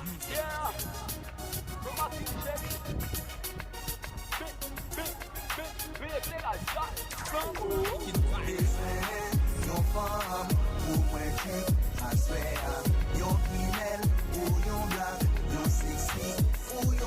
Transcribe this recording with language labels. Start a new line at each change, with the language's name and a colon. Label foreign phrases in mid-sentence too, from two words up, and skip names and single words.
English: Yeah. Romantic Jenny. Big, big, big, big nigga, Jackson.
Haitian Creole: Bezwen yon fanm pou mwen ki aswè a. Yon femelle ou yon black, yon sexy. Mwen